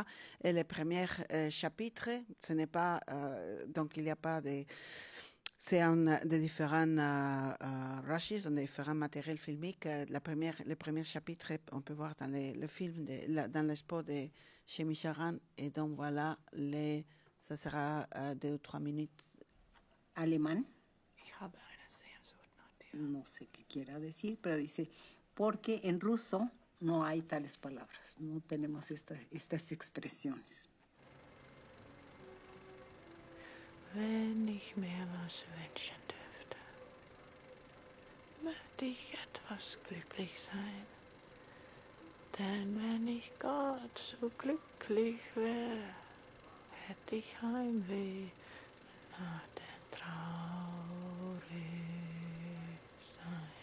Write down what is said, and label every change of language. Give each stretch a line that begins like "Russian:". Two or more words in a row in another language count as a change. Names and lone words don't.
French: Et le premier chapitre, ce n'est pas, donc il n'y a pas de, c'est des différents rushes, des différents matériels filmiques. Le premier chapitre, on peut voir dans le film, dans l'expo de chez Micharan. Et donc voilà, ça sera 2 ou 3 minutes.
Spanish: Alemán.
German: Ich habe eine Sehnsucht nach dir.
Spanish: No sé qué quiera decir, pero dice, porque en ruso no hay tales palabras, no tenemos estas expresiones.
German: Wenn ich mir was wünschen dürfte, möchte ich etwas glücklich sein. Denn wenn ich Gott so glücklich wäre, hätte ich Heimweh nach dem traurig sein.